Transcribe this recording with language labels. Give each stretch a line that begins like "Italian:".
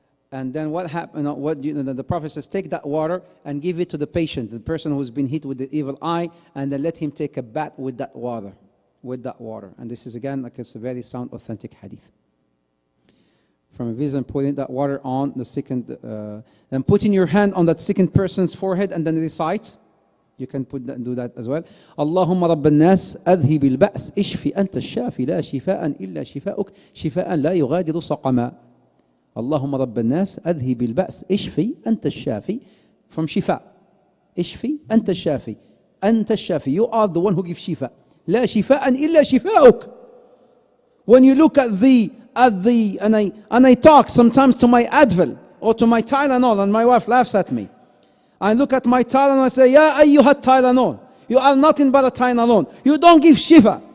English: And then what happened, the Prophet says, take that water and give it to the patient, the person who's been hit with the evil eye, and then let him take a bath with that water. with that water. And this is again, like it's a very sound, authentic hadith. From a vision, putting that water on the second, then putting your hand on that second person's forehead and then recite. You can do that as well.
Arabic: اللهم رب الناس أذهب البأس اشفي أنت الشافي لا شفاء إلا شفاؤك شفاء لا يغادر سقما. اللهم رب الناس أذهب البأس اشفي أنت الشافي.
English: From shifa.
Arabic: اشفي أنت الشافي. أنت الشافي.
English: You are the one who gives shifa.
Arabic: لا شفاء إلا شفاؤك.
English: When you look at and I talk sometimes to my Advil or to my Tylenol, and my wife laughs at me. I look at my Tylenol and I say,
Arabic: Ya ayyuhat Tylenol,
English: you are nothing but a Tylenol. You don't give shifa.